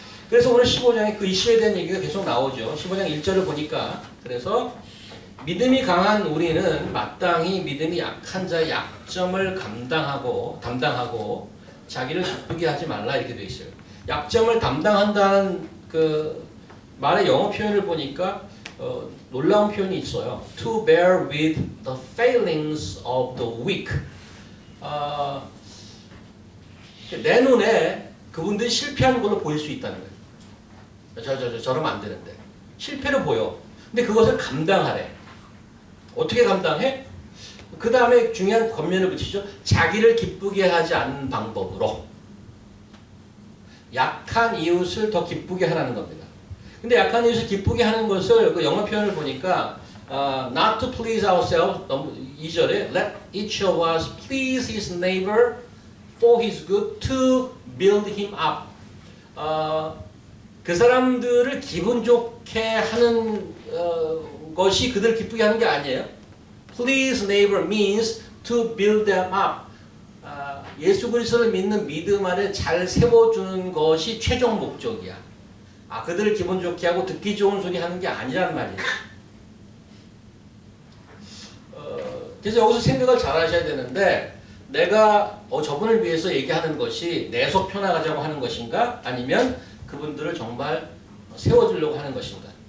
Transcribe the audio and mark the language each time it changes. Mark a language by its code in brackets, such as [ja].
[ko] 그래서 오늘 15장에 그 이슈에 대한 얘기가 계속 나오죠. 15장 1절을 보니까 그래서 믿음이 강한 우리는 마땅히 믿음이 약한 자의 약점을 담당하고 자기를 기쁘게 하지 말라 이렇게 되어 있어요. 약점을 담당한다는 그 말의 영어 표현을 보니까 놀라운 표현이 있어요. [en] To bear with the failings of the weak. [ko] 내 눈에 그분들이 실패하는 걸로 보일 수 있다는 거예요. 저러면 안 되는데. 실패로 보여. 근데 그것을 감당하래. 어떻게 감당해? 그 다음에 중요한 겉면을 붙이죠. 자기를 기쁘게 하지 않는 방법으로. 약한 이웃을 더 기쁘게 하라는 겁니다. 근데 약한 이웃을 기쁘게 하는 것을 그 영어 표현을 보니까 [en] not to please ourselves 2절에 let each of us please his neighbor for his good to build him up. [ko] 그 사람들을 기분 좋게 하는 것이 그들 기쁘게 하는 게 아니에요. [en] Please neighbor means to build them up. [ko] 예수 그리스도를 믿는 믿음 안에 잘 세워주는 것이 최종 목적이야. 그들을 기분 좋게 하고 듣기 좋은 소리 하는 게 아니란 말이에요. 그래서 여기서 생각을 잘 하셔야 되는데 내가 저분을 위해서 얘기하는 것이 내 속 편하자고 하는 것인가 아니면 그분들을 정말 세워주려고 하는 것인가.